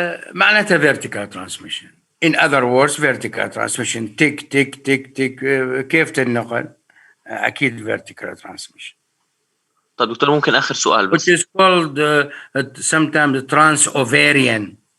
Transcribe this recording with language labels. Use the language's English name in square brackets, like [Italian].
[Arabic] معناتها [English] vertical transmission. In other words, vertical transmission. [Arabic] تك تك تك تك، كيف تنقل؟ أكيد vertical transmission. طيب دكتور ممكن آخر سؤال بس. [English] Which is called sometimes trans-ovarian.